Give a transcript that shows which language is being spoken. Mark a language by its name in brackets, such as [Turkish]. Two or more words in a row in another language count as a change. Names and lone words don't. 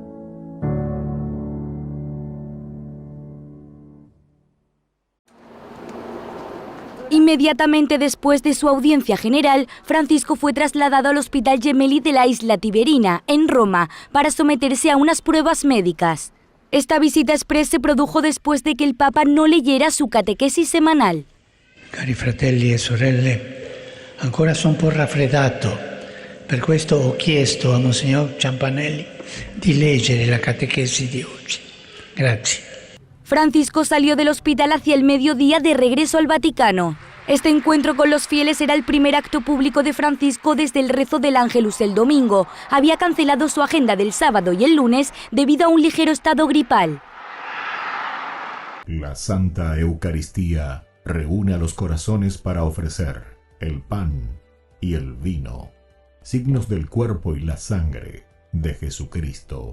[Spanish] Inmediatamente después de su audiencia general, Francisco fue trasladado al Hospital Gemelli de la isla Tiberina, en Roma, para someterse a unas pruebas médicas. Esta visita express se produjo después de que el Papa no leyera su catequesis semanal. [Italian] Cari fratelli e sorelle, ancora sono un po' raffreddato. Per questo ho chiesto a Monsignor Ciampanelli di leggere la catechesi di oggi. Grazie. [Spanish] Francisco salió del hospital hacia el mediodía de regreso al Vaticano. Este encuentro con los fieles era el primer acto público de Francisco desde el rezo del Ángelus el domingo. Había cancelado su agenda del sábado y el lunes debido a un ligero estado gripal. La Santa Eucaristía reúne a los corazones para ofrecer el pan y el vino, signos del cuerpo y la sangre de Jesucristo.